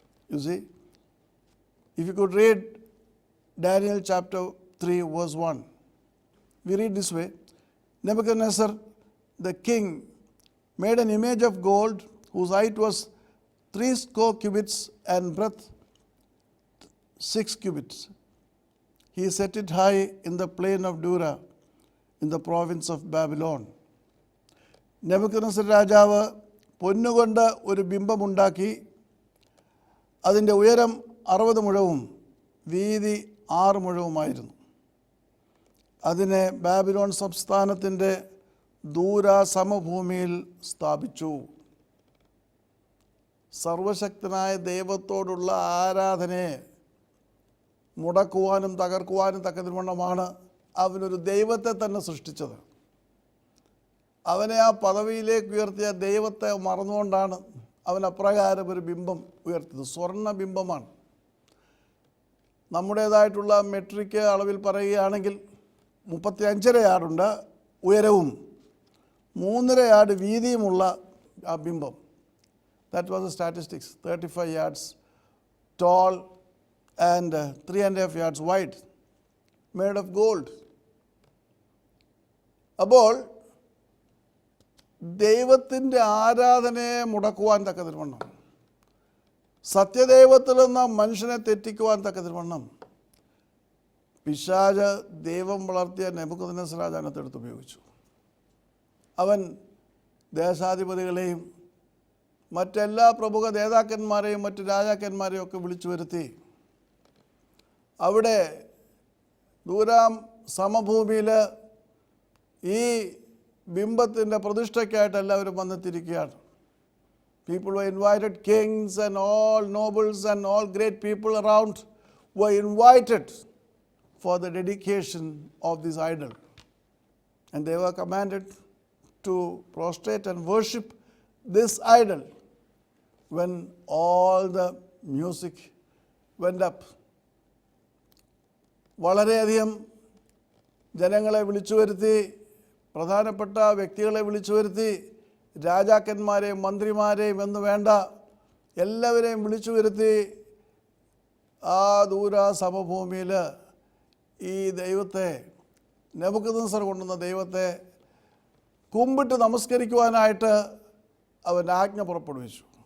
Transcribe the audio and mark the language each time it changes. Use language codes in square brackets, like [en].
[en] You see, if you could read Daniel chapter 3 verse 1, we read this way: Nebuchadnezzar the king made an image of gold whose height was 80 cubits and breadth 6 cubits. He set it high in the plain of Dura in the province of Babylon. [ml] Nebuchadnezzar രാജാവ് പൊന്നുകൊണ്ട് ഒരു ബിംബമുണ്ടാക്കി. അതിൻ്റെ ഉയരം 60 മുഴവും വീതി 6 മുഴവുമായിരുന്നു. അതിനെ Babylon സംസ്ഥാനത്തിൻ്റെ ദൂര സമഭൂമിയിൽ സ്ഥാപിച്ചു. സർവശക്തനായ ദൈവത്തോടുള്ള ആരാധനയെ മുടക്കുവാനും തകർക്കുവാനും തക്കതിവണ്ണമാണ് അവനൊരു ദൈവത്തെ തന്നെ സൃഷ്ടിച്ചത്. അവനെ ആ പദവിയിലേക്ക് ഉയർത്തിയ ദൈവത്തെ മറന്നുകൊണ്ടാണ് അവൻ അപ്രകാരം ഒരു ബിംബം ഉയർത്തിയത്. സ്വർണ്ണ ബിംബമാണ്. നമ്മുടേതായിട്ടുള്ള മെട്രിക് അളവിൽ പറയുകയാണെങ്കിൽ 35.5 യാർഡുണ്ട് ഉയരവും 3.5 യാർഡ് വീതിയുമുള്ള ആ ബിംബം. [en] That was the statistics. 35 yards tall and 3.5 yards wide, made of gold. [ml] അപ്പോൾ ദൈവത്തിൻ്റെ ആരാധനയെ മുടക്കുവാൻ തക്കതിരുവണ്ണം, സത്യദൈവത്തിൽ നിന്ന് മനുഷ്യനെ തെറ്റിക്കുവാൻ തക്കതിരുവണ്ണം പിശാച് ദൈവം വളർത്തിയ നെബൂഖദ്നേസർ രാജാവിനെ എടുത്ത് ഉപയോഗിച്ചു. അവൻ ദേശാധിപതികളെയും മറ്റെല്ലാ പ്രമുഖ നേതാക്കന്മാരെയും മറ്റ് രാജാക്കന്മാരെയും ഒക്കെ വിളിച്ചു വരുത്തി അവിടെ ദൂരാം സമഭൂമിയിൽ ഈ ബിംബത്തിൻ്റെ പ്രതിഷ്ഠയ്ക്കായിട്ട് എല്ലാവരും വന്നെത്തിയിരിക്കുകയാണ്. [en] People were invited, kings and all nobles and all great people around were invited for the dedication of this idol. And they were commanded to prostrate and worship this idol. When all the music went up, [ml] വളരെയധികം ജനങ്ങളെ വിളിച്ചു വരുത്തി, പ്രധാനപ്പെട്ട വ്യക്തികളെ വിളിച്ചു വരുത്തി, രാജാക്കന്മാരെയും മന്ത്രിമാരെയും എന്ന് വേണ്ട എല്ലാവരെയും വിളിച്ചു വരുത്തി ആ ദൂര സമഭൂമിയിൽ ഈ ദൈവത്തെ, നെബൂഖദ്നേസർ കൊണ്ടുവന്ന ദൈവത്തെ കുമ്പിട്ട് നമസ്കരിക്കുവാനായിട്ട് അവൻ ആജ്ഞ പുറപ്പെടുവിച്ചു.